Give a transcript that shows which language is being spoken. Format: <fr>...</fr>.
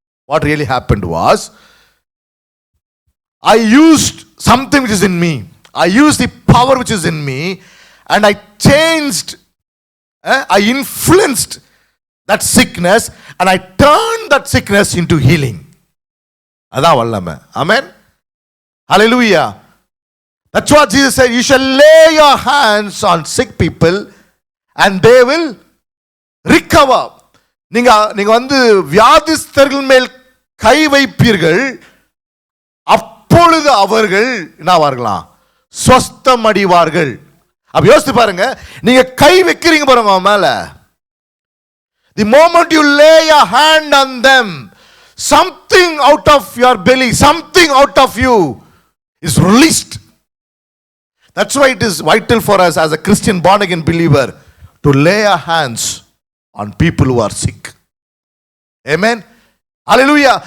<en>What really happened was, I used something which is in me, I used the power which is in me, and I changed, I influenced that sickness and I turned that sickness into healing. அதான் வல்லமை. Amen. Hallelujah. That's what Jesus said. You shall lay your hands on sick people and they will recover.</en> <ta>நீங்க வந்து வியாதிஸ்தர்கள் மேல் கை வைப்பீர்கள், அப்பொழுது அவர்கள் என்னவார்களாம்? சொஸ்தமடைவார்கள். அப்ப யோசித்து பாருங்க, நீங்க கை வைக்கிறீங்க பாருங்க அவன் மேல.</ta> <en>The moment you lay your hand on them, something out of your belly, something out of you is released. That's why it is vital for us as a Christian born again believer to lay our hands on people who are sick. Amen. Hallelujah.</en>